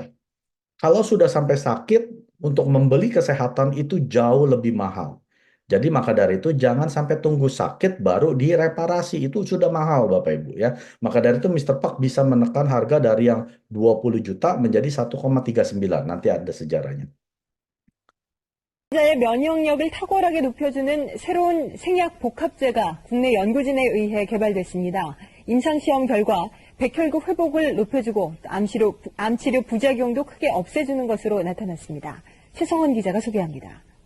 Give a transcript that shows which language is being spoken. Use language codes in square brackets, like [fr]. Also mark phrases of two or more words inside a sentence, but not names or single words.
[id] Kalau sudah sampai sakit, untuk membeli kesehatan itu jauh lebih mahal. Jadi maka dari itu jangan sampai tunggu sakit baru direparasi. Itu sudah mahal Bapak Ibu ya. Maka dari itu Mr. Park bisa menekan harga dari yang 20 juta menjadi 1,39. Nanti ada sejarahnya. [ko] 의 면역력을 탁월하게 높여주는 새로운 생약 복합제가 국내 연구진에 의해 개발됐습니다. 임상시험 결과 백혈구 회복을 높여주고 암치료 부작용도 크게 없애주는 것으로 나타났습니다. 최성원 기자가 소개합니다.